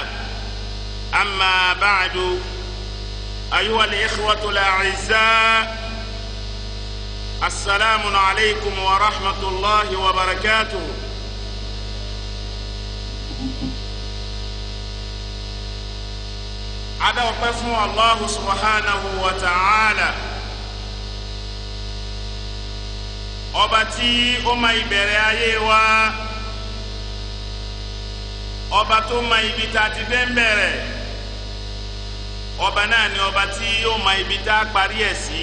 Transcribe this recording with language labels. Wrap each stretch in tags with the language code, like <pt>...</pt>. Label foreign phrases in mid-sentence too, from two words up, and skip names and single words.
<ar>أما بعد، أيها الإخوة الأعزاء، السلام عليكم ورحمة الله وبركاته.</ar> <yo>adọ́pẹ́ fún</yo> <ar>الله سبحانه وتعالى,</ar> <yo>ọba tí ó mọ ìbẹ̀rẹ̀ ayé wa, ọba tó mọ ibi tá a ti fẹ́ bẹ̀rẹ̀, ọba náà ni ọba tí ó mọ ibi tá a parí ẹ̀ sí.</yo>